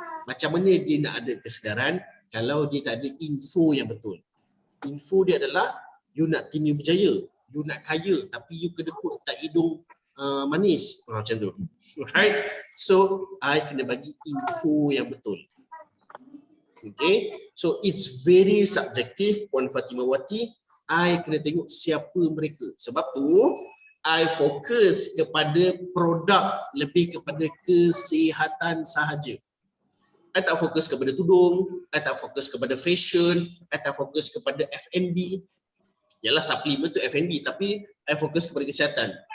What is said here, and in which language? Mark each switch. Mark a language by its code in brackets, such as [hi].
[ms] Macam mana dia nak ada kesedaran kalau dia tak ada info yang betul? Info dia adalah you nak tim you berjaya, you nak kaya tapi you kedekut tak hidung manis. Macam tu. Alright. So I kena bagi info yang betul. [en] Okay, so it's very subjective, Puan Fatimawati. [ms] I kena tengok siapa mereka. Sebab tu, I fokus kepada produk lebih kepada kesihatan sahaja. I tak fokus kepada tudung, I tak fokus kepada fashion, I tak fokus kepada F&B. Yalah supplement tu F&B, tapi I fokus kepada kesihatan.